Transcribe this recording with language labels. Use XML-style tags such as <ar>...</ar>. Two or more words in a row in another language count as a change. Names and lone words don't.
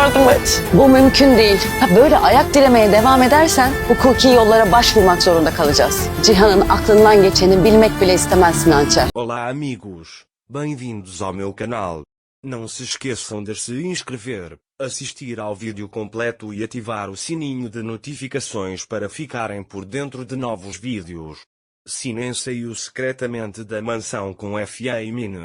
<tr>Evet, bu mümkün değil. Böyle ayak dilemeye devam edersen hukuki yollara başvurmak zorunda kalacağız. Cihan'ın aklından geçeni bilmek bile istemezsin Hançer.</tr> <pt>Olá amigos, bem-vindos ao meu canal. Não se esqueçam de se inscrever, assistir ao vídeo completo e ativar o sininho de notificações para ficarem por dentro de novos vídeos. Sinem saiu secretamente da mansão com Fa e Mine.</pt>